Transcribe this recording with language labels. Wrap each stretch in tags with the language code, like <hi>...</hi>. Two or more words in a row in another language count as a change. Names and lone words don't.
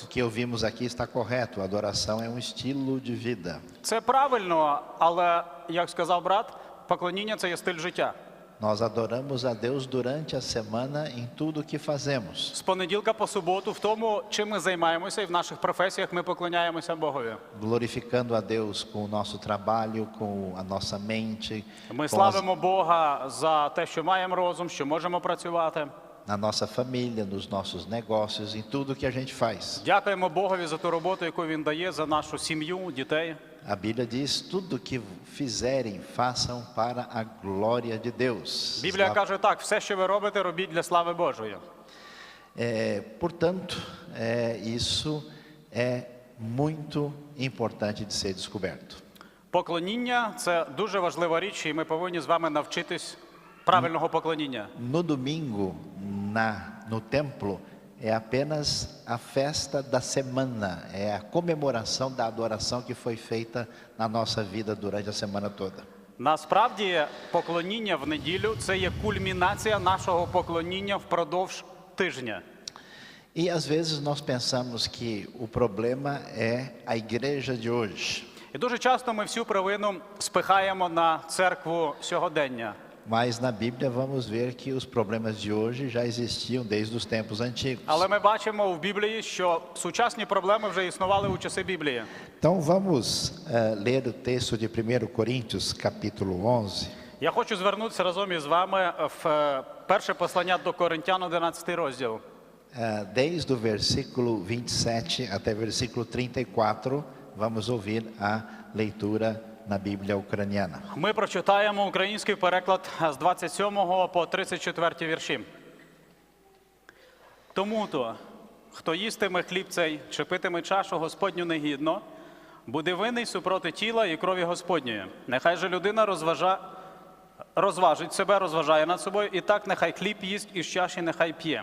<pt>O que ouvimos aqui está correto, a adoração é um estilo de vida.</pt> <uk>Це правильно, але, як сказав брат, поклоніння – це є стиль життя.</uk> <pt>Nós adoramos a Deus durante a semana em tudo o que fazemos.</pt> <uk>З понеділка по суботу в тому, чим ми займаємося, і в наших професіях ми поклоняємося Богові.</uk> <pt>Glorificando a Deus com o nosso trabalho, com a nossa mente,</pt> <uk>Ми</uk> <pt>com as,</pt> <uk>славимо Бога за те, що маємо розум, що можемо працювати.</uk> <pt>na nossa família, nos nossos negócios, em tudo que a gente faz.</pt> <uk>Дякуємо Богові за ту роботу, яку Він дає, за нашу сім'ю, дітей.</uk> <pt>A Bíblia diz: tudo que fizerem, façam para a glória de Deus.</pt> <uk>Біблія каже так, все, що ви робите, робіть для слави Божої.</uk> <pt>Portanto, isso é muito importante de ser descoberto.</pt> <uk>Поклоніння – це дуже важлива річ, і ми повинні з вами навчитись правильного поклоніння.</uk> <pt>No domingo, no templo, é apenas a festa da semana, é a comemoração da adoração que foi feita na nossa vida durante a semana toda.</pt> <uk>Насправді, поклоніння в неділю – це є кульмінація нашого поклоніння впродовж тижня.</uk> <pt>E às vezes nós pensamos que o problema é a igreja de hoje.</pt> <uk>І дуже часто ми всю провину спихаємо на церкву сьогодення.</uk> <pt>Mas na Bíblia vamos ver que os problemas de hoje já existiam desde os tempos antigos.</pt> <uk>Але ми бачимо в Біблії, що сучасні проблеми вже існували у часи Біблії.</uk> <pt>Então vamos ler o texto de 1 Coríntios, capítulo 11.</pt> <uk>Я хочу звернутися разом із вами в перше послання до Коринтян, 11 розділ.</uk> <pt>Desde o versículo 27 até o versículo 34, vamos ouvir a leitura na Bíblia ucraniana.</pt> <uk>Ми прочитаємо український переклад з 27 по 34 вірші. Тому-то, хто їстиме хліб цей, чи питиме чашу Господню негідно, буде винний супроти тіла і крові Господньої. Нехай же людина розважить себе, розважає над собою, і так нехай хліб їсть і з чаші нехай п'є.</uk>